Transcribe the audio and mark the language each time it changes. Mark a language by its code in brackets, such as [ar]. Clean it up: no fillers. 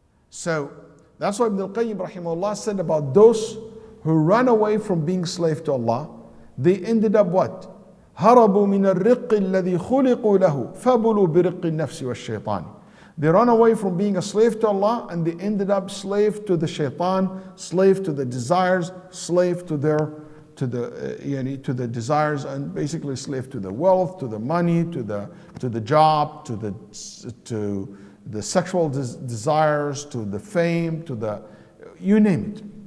[en] So that's why Ibn al-Qayyim rahimahullah said about those who ran away from being slave to Allah, they ended up what? [ar] هربوا من الرق الذي خلقوا له فبلوا برق النفس والشيطان. [en] They run away from being a slave to Allah and they ended up slave to the shaitan, slave to the desires, slave to the desires, and basically slave to the wealth, to the money, to the job, to the sexual desires, to the fame, to the, you name it.